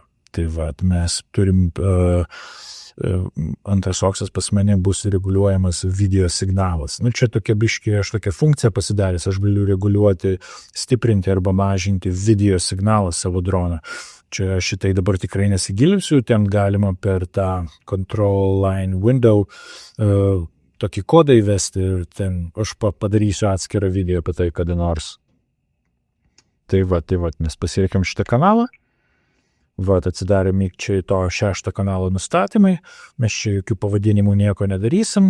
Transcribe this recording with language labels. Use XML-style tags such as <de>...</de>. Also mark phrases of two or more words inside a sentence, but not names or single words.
<lt>Tai va, mes turim, antras AUXas pas mane bus reguliuojamas video signalas. Čia tokia biškė, aš tokią funkciją pasidaręs, aš galiu reguliuoti, stiprinti arba mažinti video signalą savo droną. Čia šitai dabar tikrai nesigilinsiu, ten galima per tą</lt> <en>control line window</en> <lt>tokį kodą įvesti ir ten aš padarysiu atskirą video apie tai kada nors. Tai va, mes pasireikėm šitą kanalą. Va, atsidarė mygčiai to 6 kanalo nustatymai. Mes čia jokių pavadinimų nieko nedarysim.</lt>